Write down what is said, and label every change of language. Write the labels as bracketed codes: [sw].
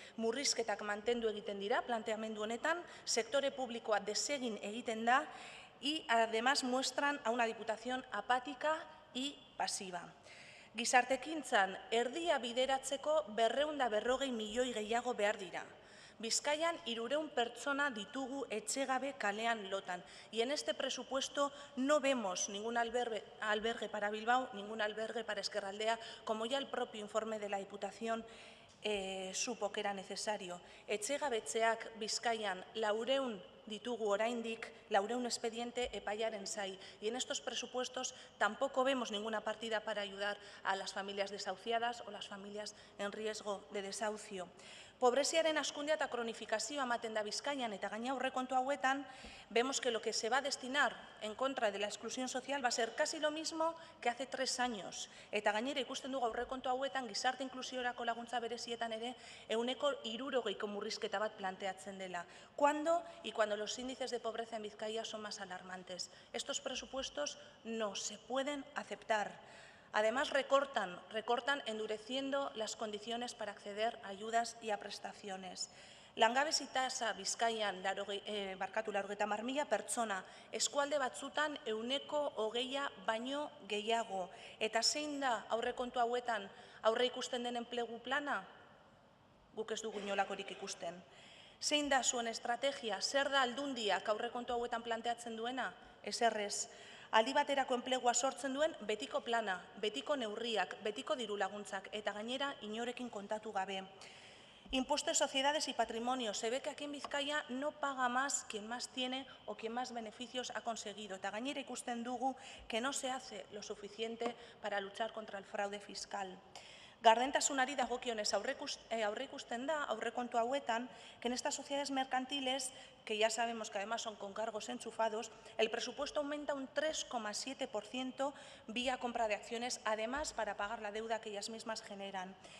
[eu] Murrizketak mantendu egiten dira planteamendu honetan, sektore publikoa desegin egiten da [es] y además muestran a una diputación apática y pasiva. [eu] Gizartekintzan erdia bideratzeko 240 milioi gehiago behar dira. Bizkaian 300 pertsona ditugu etxegabe kalean lotan [es] y en este presupuesto no vemos ningún albergue para Bilbao, ningún albergue para Ezkerraldea, como ya el propio informe de la Diputación supo que era necesario. [eu] Etxegabetzeak Bizkaian 400 ditugu oraindik, 400 expediente epaiaren zai. [es] Y en estos presupuestos tampoco vemos ninguna partida para ayudar a las familias desahuciadas o las familias en riesgo de desahucio. [eu] Pobreziaren hazkundea eta kronifikazioa ematen da Bizkaian eta gaina aurrekontu hauetan, [es] vemos que lo que se va a destinar en contra de la exclusión social va a ser casi lo mismo que hace 3 años. [eu] Eta gainera ikusten dugu aurrekontu hauetan gizarte inklusiorako laguntza berezietan ere 160ko murrizketa bat planteatzen dela. [es] ¿Cuándo? Y cuando los índices de pobreza en Bizkaia son más alarmantes. Estos presupuestos no se pueden aceptar. Además, recortan endureciendo las condiciones para acceder a ayudas y a prestaciones. [eu] Langabezi tasa Bizkaian 90.000 pertsona, eskualde batzutan 120 baino gehiago. Eta zein da aurrekontu hauetan aurre ikusten den enplegu plana? Guk ez dugu inolakorik ikusten. Zein da zuen estrategia? Zer da Aldundiak aurrekontu hauetan planteatzen duena? Ezerrez. Aldi baterako enplegua sortzen duen betiko plana, betiko neurriak, betiko diru laguntzak eta gainera inorekin kontatu gabe. [es] Impuesto de sociedades y patrimonio. Se ve que aquí en Bizkaia no paga más quien más tiene o quien más beneficios ha conseguido. [eu] Eta gainera ikusten dugu [es] que no se hace lo suficiente para luchar contra el fraude fiscal. [eu] Gardentasunari dagokionez aurreikusten da aurrekontu hauetan [es] que en estas sociedades mercantiles, que ya sabemos que además son con cargos enchufados, el presupuesto aumenta un 3,7% vía compra de acciones, además para pagar la deuda que ellas mismas generan.